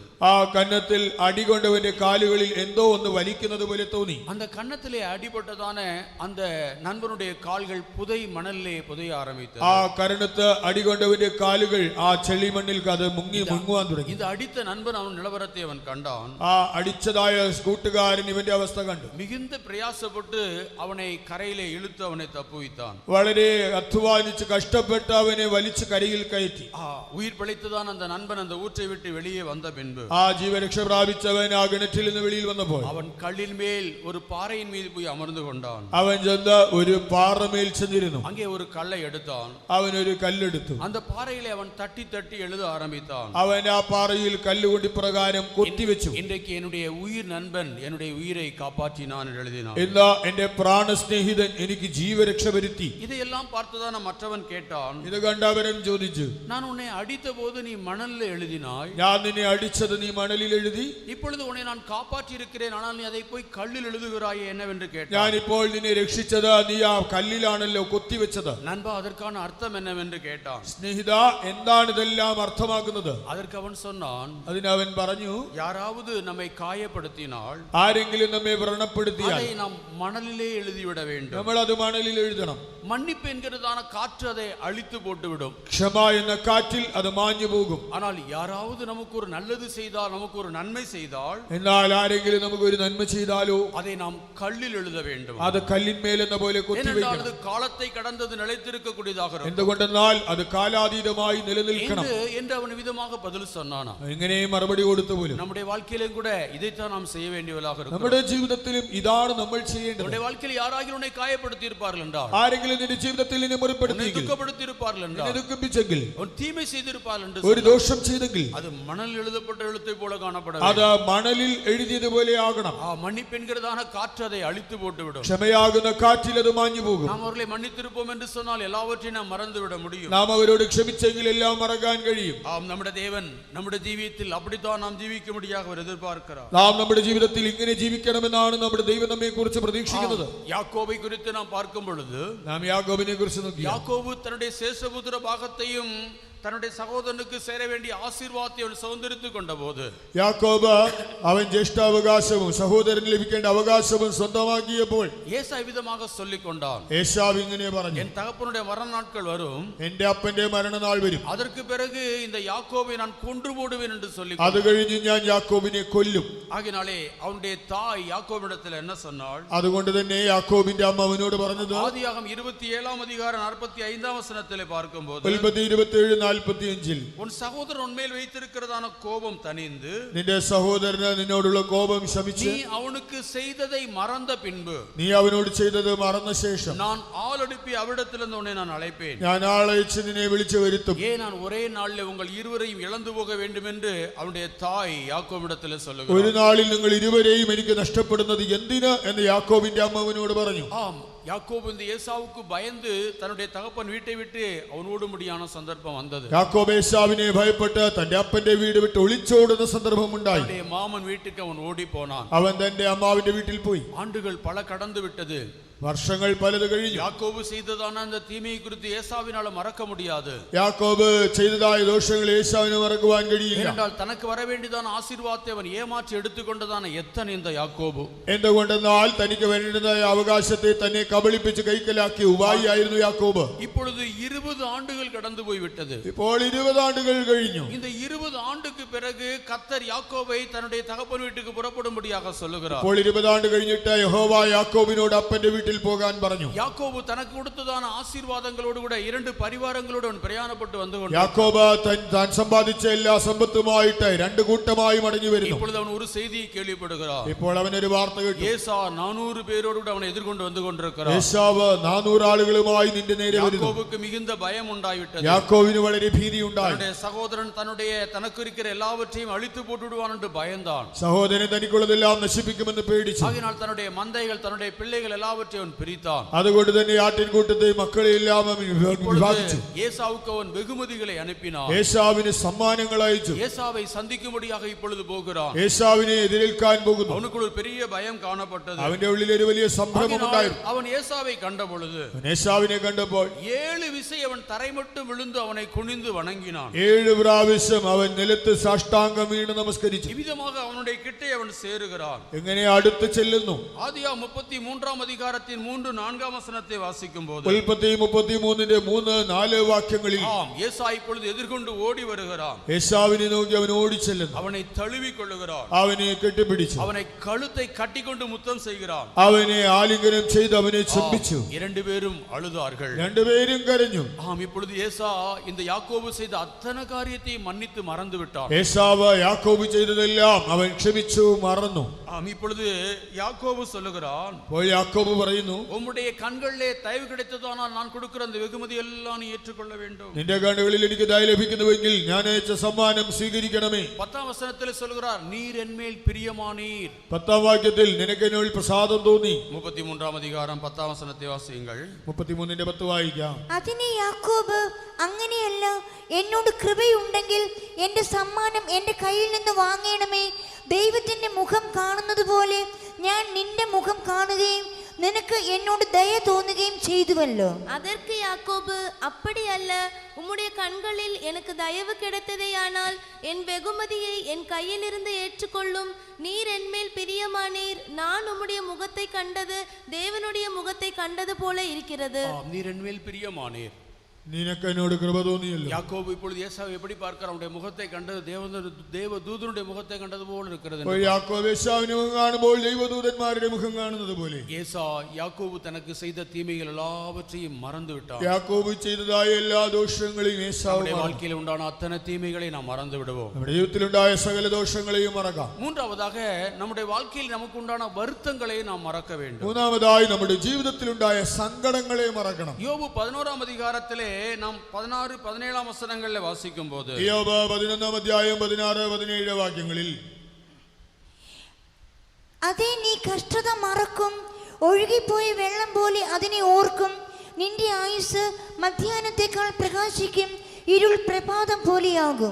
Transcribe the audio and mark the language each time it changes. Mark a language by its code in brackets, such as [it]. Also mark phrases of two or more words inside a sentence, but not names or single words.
[ml] ആ കന്നത്തിൽ അടികൊണ്ടവന്റെ കാലുകളിൽ എന്തോ ഒന്ന് വലിക്കുന്നത് പോലെ തോന്നി. [ta] அந்த கன்னத்திலே அடிபட்டதான அந்த நண்பனுடைய கால்கள் புதை மணலிலே புதைய ஆரம்பித்தது. [ml] ആ കരണത്ത് അടികൊണ്ടവന്റെ കാലുകൾ ആ ചെളിമണ്ണിൽ അത് മുങ്ങുവാൻ തുടങ്ങി. [ta] இந்த அடித்த நண்பன் அவன் நிலவரத்தை அவன் கண்டான். [ml] ആ അടിച്ചതായ കൂട്ടുകാരൻ ഇവന്റെ അവസ്ഥ കണ്ടു. [ta] மிகுந்த பிரயாசப்பட்டு அவனை കരയിലെ இழுத்து அவனை தப்புவித்தான். [ml] വളരെ അധ്വാനിച്ച് കഷ്ടപ്പെട്ട് അവനെ വലിച്ചു കരയിൽ കയറ്റി. എഴുന്നേറ്റി. [ta] உயிர் பிழைத்துதான் அந்த நண்பன் அந்த ஊற்றை விட்டு வெளியே வந்த பின்பு [ml] ആ ജീവരക്ഷ പ്രാപിച്ചവൻ ആ കിണറ്റിൽ നിന്ന് വെളിയിൽ വന്നപ്പോൾ [ta] அவன் கல்லின் மேல் ஒரு பாறையின் மீது போய் அமர்ந்து கொண்டான். [ml] അവൻ ചെന്ന് ഒരു പാറമേൽ ചെന്നിരുന്നു. [ta] அங்கே ஒரு கல்லை எடுத்தான். [ml] അവൻ ഒരു കല്ലെടുത്തു. [ta] அந்த பாறையிலே அவன் தட்டி தட்டி எழுத ஆரம்பித்தான். [ml] അവൻ ആ പാറയിൽ കല്ലുകൊണ്ട് ഇപ്രകാരം കൊത്തിവെച്ചു. [ta] இன்றைக்கு என்னுடைய உயிர் நண்பன் என்னுடைய உயிரை காப்பாற்றினான் என்று எழுதினான். [ml] ഇന്ന് എന്റെ പ്രാണസ്നേഹിതൻ എനിക്ക് ജീവരക്ഷ വരുത്തി. [ta] இதையெல்லாம் பார்த்துதான் மற்றவன் கேட்டான். [ml] ഇത് കണ്ടവരൻ ചോദിച്ചു, [ta] நான் உன்னை அடித்த போது நீ மணல்ல எழுதினாய், [ml] ഞാൻ നിന്നെ അടിച്ചത് നീ മണലിൽ എഴുതി, [ta] இப்பொழுது உன்னை நான் காப்பாற்றி இருக்கிறேன், ஆனால் நீ அதை போய் கல்லில் எழுதுகிறாயே என்னவென்று கேட்டான். [ml] ഞാൻ ഇപ്പോൾ നിന്നെ രക്ഷിച്ചത് നീ ആ കല്ലിലാണല്ലോ കൊത്തിവെച്ചത്. [ta] நண்பா, அதற்கான அர்த்தம் என்னவென்று கேட்டான். [ml] സ്നേഹിത, എന്താണ് ഇതെല്ലാം അർത്ഥമാക്കുന്നത്? [ta] அதற்கு அவன் சொன்னான், [ml] അതിന് അവൻ പറഞ്ഞു, [ta] யாராவது நம்மை காயப்படுத்தினால் [ml] ആരെങ്കിലും നമ്മെ വ്രണപ്പെടുത്തിയാൽ [ta] அதை நாம் மணலிலே எழுதிவிட வேண்டும். [ml] നമ്മൾ അത് മണലിൽ എഴുതണം. [ta] மன்னிப்பு என்கிறதான காற்று அதை அழித்து போட்டுவிடும். [ml] ക്ഷമ എന്ന കാറ്റിൽ അത് മാഞ്ഞു പോകും. [ta] ஆனால் யாராவது நமக்கு ஒரு நல்லது செய்தால், நமக்கு ஒரு நன்மை செய்தால், [ml] എന്നാൽ ആരെങ്കിലും നമുക്ക് ഒരു നന്മ ചെയ്താലോ [ta] அதை நாம் கல்லில் எழுத வேண்டும். [ml] അത് കല്ലിന്മേൽ എന്ന പോലെ കൊത്തിവെക്കണം. [ta] அது காலத்தை கடந்தது நிலைத்திருக்க கூடியதாக இருக்கும். [ml] എന്തുകൊണ്ടെന്നാൽ അത് കാലാതീതമായി നിലനിൽക്കണം [ta] என்று அவன் விதமாக பதில் சொன்னானா. [ml] ഇങ്ങനെ മറുപടി കൊടുത്തു പോലും [ta] நம்முடைய வாழ்க்கையிலும் கூட இதைத்தான் நாம் செய்ய வேண்டியவர்களாக இருக்கும். [ml] നമ്മുടെ ജീവിതത്തിലും ഇതാണ് നമ്മൾ ചെയ്യേണ്ടത്. [ta] நம்முடைய வாழ்க்கையில் யாராகிலும் உன்னை காயப்படுத்தி இருப்பார்கள் என்றால், [ml] ആരെങ്കിലും നിന്റെ ജീവിതത്തിൽ നിന്നെ മുറിപ്പെടുത്തിയെങ്കിൽ, [ta] துக்கப்படுத்தி இருப்பார்கள் என்றால், [ml] ദുഃഖിപ്പിച്ചെങ്കിൽ, [ta] ஒரு தீமை செய்திருப்பார்கள் என்று [ml] ഒരു ദോഷം ചെയ്തെങ്കിൽ [ta] அது மணல் எழுதப்பட்ட எழுத்தை போல காணப்பட [ml] അത് മണലിൽ എഴുതിയതുപോലെ ആകണം. [ta] மன்னிப்பு என்கிறதான காற்று அதை அழித்து போட்டுவிடும். [ml] ക്ഷമയാകുന്ന കാറ്റിൽ അത് മാഞ്ഞു പോകും. [ta] நாம் அவர்களை மன்னித்திருப்போம் என்று சொன்னால் எல்லாவற்றையும் நாம் மறந்துவிட முடியும். [ml] നാം അവരോട് ക്ഷമിച്ചെങ്കിൽ എല്ലാം മറക്കാൻ കഴിയും. [ta] നമ്മുടെ தேவன் [ml] നമ്മുടെ ജീവിതത്തിൽ [ta] அப்படித்தான் நாம் ஜீவிக்க முடியாக அவர் எதிர்பார்க்கிறார். [ml] നാം നമ്മുടെ ജീവിതത്തിൽ ഇങ്ങനെ ജീവിക്കണമെന്നാണ് നമ്മുടെ ദൈവം നമ്മെ കുറിച്ച് പ്രതീക്ഷിക്കുന്നത്. [ta] யாக்கோபை குறித்து நாம் பார்க்கும் பொழுது, [ml] നാം യാക്കോബിനെ കുറിച്ച് നോക്കി, [ta] யாக்கோபு தன்னுடைய சேஷபுத்திர பாகத்தையும் தன்னுடைய சகோதரனுக்கு சேர வேண்டிய ஆசீர்வாதத்தை அவன் சுதந்திரித்துக் கொண்ட போது, [ml] യാക്കോബ് അവൻ ജ്യേഷ്ഠാവകാശവും സഹോദരന് ലഭിക്കേണ്ട അവകാശവും സ്വന്തമാക്കിയപ്പോൾ [ta] ஏசாய் விதமாக சொல்லிக் கொண்டான், [ml] ഏശാവ് ഇങ്ങനെ പറഞ്ഞു, [ta] என் தகப்பனுடைய மரண நாட்கள் வரும், [ml] എന്റെ അപ്പന്റെ മരണനാൾ വരും, [ta] அதற்கு பிறகு இந்த யாக்கோபை நான் கொன்று போடுவேன் என்று சொல்லி, [ml] അത് കഴിഞ്ഞ് ഞാൻ യാക്കോബിനെ കൊല്ലും. [ta] ஆகினாலே அவனுடைய தாய் யாக்கோபிடத்தில் என்ன சொன்னாள்? [ml] അതുകൊണ്ട് തന്നെ യാക്കോബിന്റെ അമ്മ അവനോട് പറഞ്ഞത്, [ta] ஆதியாகமம் 27 அதிகாரம் 45 வசனத்திலே பார்க்கும்போது, 27:45 உன் சகோதரன் உன்மேல் வைத்திருக்கிறதான கோபம் தணிந்து, [ml] നിന്റെ സഹോദരന് നിന്നോടുള്ള കോപം ശമിച്ച്, [ta] நீ அவனுக்கு செய்ததை மறந்த பின்பு, [ml] നീ അവനോട് ചെയ്തത് മറന്ന ശേഷം [ta] நான் ஆள் அனுப்பி அவிடத்திலிருந்து உன்னை நான் அழைப்பேன். [ml] ഞാൻ ആളയച്ച് നിന്നെ വിളിച്ചു വരുത്തും. [ta] ஏன் நான் ஒரே நாளில் உங்கள் இருவரையும் இழந்து போக வேண்டும் என்று அவனுடைய தாய் யாக்கோபிடத்தில் [ml] ഒരു [ta] சொல்லுகிறார். [ml] നാളിൽ നിങ്ങൾ ഇരുവരെയും എനിക്ക് നഷ്ടപ്പെടുന്നത് എന്തിന് എന്ന് യാക്കോബിന്റെ അമ്മ അവനോട് പറഞ്ഞു. [ta] ஆம், யாக்கோபு இந்த ஏசாவுக்கு பயந்து தன்னுடைய தகப்பன் வீட்டை விட்டு அவனோடு முடியான சந்தர்ப்பம் வந்தது. [ml] യാക്കോബ് ഏശാവിനെ ഭയപ്പെട്ട് തന്റെ അപ്പന്റെ വീട് വിട്ട് ഒളിച്ചോടുന്ന സന്ദർഭം ഉണ്ടായി. [ta] அவனுடைய மாமன் வீட்டுக்கு அவன் ஓடி போனான். [ml] അവൻ തന്റെ അമ്മാവിന്റെ വീട്ടിൽ പോയി. [ta] ஆண்டுகள் பல கடந்து விட்டது. [ml] വർഷങ്ങൾ പലത് കഴിഞ്ഞു. [ta] யாக்கோபு செய்ததான அந்த தீமையை குறித்து ஏசாவினால மறக்க முடியாது. [ml] യാക്കോബ് ചെയ്തതായ ദോഷങ്ങൾ ഏശാവിന് മറക്കുവാൻ കഴിയില്ല. [ta] ஏனென்றால் தனக்கு வர வேண்டியதான ஆசீர்வாதத்தை அவன் ஏமாற்றி எடுத்துக்கொண்டதான எத்தனை இந்த யாக்கோபு. [ml] എന്തുകൊണ്ടെന്നാൽ തനിക്ക് വേണ്ടുന്നതായ അവകാശത്തെ തന്നെ കബളിപ്പിച്ച് കൈക്കലാക്കിയ ഉപായിയായിരുന്നു യാക്കോബ്. [ta] இப்பொழுது 20 ஆண்டுகள் கடந்து போய்விட்டது. [ml] ഇപ്പോൾ 20 ആണ്ടുകൾ കഴിഞ്ഞു. [ta] இந்த 20 ஆண்டுக்கு பிறகு கர்த்தர் யாக்கோபை தன்னுடைய தகப்பன் வீட்டுக்கு புறப்படும்படியாக சொல்லுகிறார். [ml] ഇപ്പോൾ 20 ആണ്ട് കഴിഞ്ഞിട്ട് യഹോവ യാക്കോബിനോട് അപ്പന്റെ വീട്ടിൽ പോകാൻ പറഞ്ഞു. [ta] யாக்கோபு தனக்கு கொடுத்ததான ஆசீர்வாதங்களோடு கூட 2 பரிவாரங்களோடு அவன் பிரயாணப்பட்டு வந்து கொண்டான். [ml] യാക്കോബ് താൻ സമ്പാദിച്ച എല്ലാ സമ്പത്തുമായിട്ട് 2 കൂട്ടമായി മടങ്ങി വരുന്നു. [ta] இப்பொழுது அவன் ஒரு செய்தியை கேள்விப்படுகிறான். [ml] ഇപ്പോൾ അവനൊരു വാർത്ത കേട്ടു. [ta] ஏசா 400 பேரோடு கூட அவனை எதிர்கொண்டு வந்து கொண்டிருக்கிறான். [ml] ഏശാവ് 400 ആളുകളുമായി നിന്റെ നേരെ വരുന്നു. [ta] யாக்கோபுக்கு மிகுந்த பயம் உண்டாயிட்டது. [ml] യാക്കോബിന് വളരെ ഭീതി ഉണ്ടായി. [ta] தன்னுடைய சகோதரன் தனக்கு இருக்கிற எல்லாவற்றையும் அழித்து போட்டுடுவான் என்று பயந்தான். [ml] സഹോദരൻ തനിക്കുള്ളതെല്ലാം നശിപ്പിക്കുമെന്ന് പേടിച്ചു. [ta] ஆகினால் தன்னுடைய மந்தைகள் தன்னுடைய பிள்ளைகள் எல்லாவற்றையும் அவன் பிரித்தான். [ml] അതുകൊണ്ട് തന്നെ ആട്ടിൻകൂട്ടത്തെ മക്കളെ എല്ലാം വിഭാഗിച്ചു. [ta] ஏசாவுக்கு அவன் வெகுமதிகளை அனுப்பினான். [ml] ഏശാവിന് സമ്മാനങ്ങൾ അയച്ചു. [ta] ஏசாவை சந்திக்கும்படியாக இப்பொழுது போகிறான். [ml] ഏശാവിനെ എതിരേൽക്കാൻ പോകുന്നു. [ta] அவனுக்குள்ள ஒரு பெரிய பயம் காணப்பட்டது. [ml] അവന്റെ ഉള്ളിൽ ഒരു വലിയ സംഭ്രമം ഉണ്ടായിരുന്നു. [ta] அவன் ஏசாவை கண்ட பொழுது [ml] ഏശാവിനെ കണ്ടപ്പോൾ [ta] 7 விசை அவன் தரை மட்டும் விழுந்து அவனை குனிந்து வணங்கினான். [ml] 7 പ്രാവശ്യം അവൻ നിലത്ത് സാഷ്ടാംഗം വീണ് നമസ്കരിച്ചു. [ta] இவ்விதமாக அவனுடைய கிட்டே அவன் சேருகிறான். [ml] എങ്ങനെ അടുത്ത് ചെല്ലുന്നു? [ta] ஆதியாகமம் 33 அதிகாரத்தில் அதிகாரத்தின் 3-4 வசனத்தை வாசிக்கும் போது [ml] ഉൽപ്പത്തി 33:3-4 വാക്യങ്ങളിൽ [ta] ஆம், ஏசா இப்பொழுது எதிர்கொண்டு ஓடி வருகிறான். [ml] ഏശാവിനെ നോക്കി അവൻ ഓടിച്ചെല്ലുന്നു. [ta] அவனை தழுவி கொள்ளுகிறான். [ml] അവനെ കെട്ടിപ്പിടിച്ചു. [ta] அவனை கழுத்தை கட்டிக்கொண்டு முத்தம் செய்கிறான். [ml] അവനെ ആലിംഗനം ചെയ്ത് അവനെ ചുംബിച്ചു. [ta] இரண்டு பேரும் அழுதார்கள். [ml] രണ്ടുപേരും കരഞ്ഞു. [ta] ஆம், இப்பொழுது ஏசா இந்த யாக்கோபு செய்த அத்தனை காரியத்தையும் மன்னித்து மறந்து விட்டான். [ml] ഏശാവ് യാക്കോബ് ചെയ്തതെല്ലാം അവൻ ക്ഷമിച്ചു മറന്നു. [ta] ஆம், இப்பொழுது யாக்கோபு சொல்லுகிறான், [ml] അപ്പോൾ യാക്കോബ് പറയുന്നു, [ta] உம்முடைய கண்களிலே தயவு கிடைத்ததானால் நான் கொடுக்கிற அந்த வெகுமதி எல்லாம் நீ ஏற்றுக்கொள்ள வேண்டும். [ml] നിന്റെ കണ്ണുകളിൽ എനിക്ക് ദയ ലഭിക്കുന്നുവെങ്കിൽ ഞാൻ അയച്ച സമ്മാനം സ്വീകരിക്കണമേ. [ta] 10 വசனത്തിൽ சொல்லுகிறார், நீர் என்மேல் பிரியமானீர். [ml] 10 വാക്യത്തിൽ നിനക്ക് എന്നോട് പ്രസാദം തോന്നി. [ta] 33 அதிகாரம் 10 வசனத்தை வாசியுங்கள். [ml] 33:10 വായിക്കാം. അതിന് യാക്കോബ്, അങ്ങനെയല്ല, എന്നോട് കൃപയുണ്ടെങ്കിൽ എന്റെ സമ്മാനം എന്റെ കയ്യിൽ നിന്ന് വാങ്ങണമേ. ദൈവത്തിന്റെ മുഖം കാണുന്നത് പോലെ ഞാൻ നിന്റെ മുഖം കാണുകയും നിനക്ക് എന്നോട് ദയ തോന്നുകയും ചെയ്തുവല്ലോ. [ta] அதற்கு யாக்கோபு, அப்படி அல்ல, உம்முடைய கண்களில் எனக்கு தயவு கிடைத்ததேயானால் என் வெகுமதியை என் கையிலிருந்து ஏற்றுக்கொள்ளும். நீர் என்மேல் பிரியமானீர். நான் உம்முடைய முகத்தை கண்டது தேவனுடைய முகத்தை கண்டது போல இருக்கிறது. நீர் என்மேல் பிரியமானீர். [ml] നിനക്ക് എന്നോട് കൃപ തോന്നിയല്ലോ. [ta] யாக்கோபு இப்பொழுது ஏசாவை எப்படி பார்க்கிறான்? அவருடைய முகத்தை கண்டது தேவதூதனுடைய முகத்தை கண்டது போல இருக்கிறது. [ml] യാക്കോബ് ഏശാവിനെ മുഖം കാണുമ്പോൾ ദൈവദൂതന്മാരുടെ മുഖം കാണുന്നത് പോലെ. [ta] ஏசா யாக்கோபு தனக்கு செய்த தீமைகள் எல்லாவற்றையும் மறந்து விட்டான். [ml] യാക്കോബ് ചെയ്തതായ എല്ലാ ദോഷങ്ങളെയും ഏശാവ് [ta] நம்முடைய வாழ்க்கையில் உண்டான அத்தனை தீமைகளை நாம் மறந்து விடுவோம். [ml] നമ്മുടെ ജീവിതത്തിലുണ്ടായ സകല ദോഷങ്ങളെയും മറക്കാം. [ta] மூன்றாவதாக நம்முடைய வாழ்க்கையில் நமக்கு உண்டான வருத்தங்களை நாம் மறக்க வேண்டும். [ml] മൂന്നാമതായി നമ്മുടെ ജീവിതത്തിലുണ്ടായ സങ്കടങ്ങളെ മറക്കണം. [ta] யோபு 11 அதிகாரத்திலே நாம் 16-17 வசனங்களில் வாசிக்கும் போது, [ml] യോബ് 11 അധ്യായം 16-17 വാക്യങ്ങളിൽ, അതേ, നീ കഷ്ടത മറക്കും, ഒഴുകിപ്പോയ വെള്ളം പോലെ അതിനെ ഓർക്കും. നിന്റെ ആയുസ് മധ്യാഹ്നത്തെക്കാൾ പ്രകാശിക്കും, ഇരുൾ പ്രഭാതം പോലെയാകും.